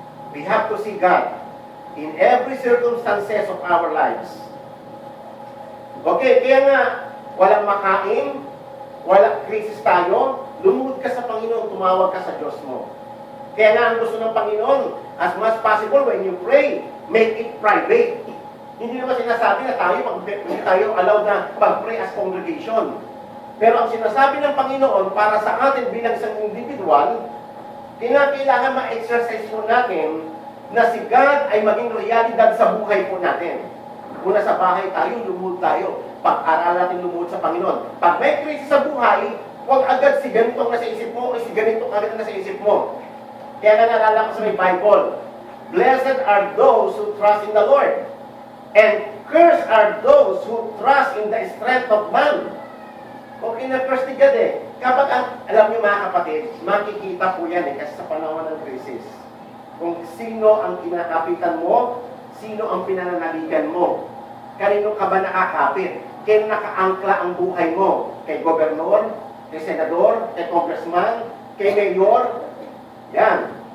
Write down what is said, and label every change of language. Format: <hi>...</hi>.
<en>We have to see God in every circumstances of our lives.</en> <tl>Okay, kaya nga, walang makain, walang krisis tayo, lumugod ka sa Panginoon, tumawag ka sa Diyos mo. Kaya nga, ang gusto ng Panginoon,</tl> <en>as much possible, when you pray, make it private.</en> <tl>Hindi naman sinasabi na hindi tayo allowed na pag-pray as congregation. Pero ang sinasabi ng Panginoon, para sa atin bilang isang individual, kailangan ma-exercise po natin na si God ay maging realidad sa buhay po natin. Kung nasa bahay tayo, lumuhod tayo. Pag-aral natin lumuhod sa Panginoon. Pag may krisis sa buhay, huwag agad si ganitong nasa isip mo o si ganitong agad nasa isip mo. Kaya naalala ko sa may</tl> <en>Bible, blessed are those who trust in the Lord, and cursed are those who trust in the strength of man.</en> <tl>Okay na curse ni God eh. Kapag, alam niyo mga kapatid, makikita po yan kasi sa panahon ng krisis. Kung sino ang kinakapitan mo, sino ang pinananaligan mo. Kanino ka ba nakakapit? Kaya nakaangkla ang buhay mo? Kay gobernador, kay senador, kay congressman, kay mayor? Yan.</tl>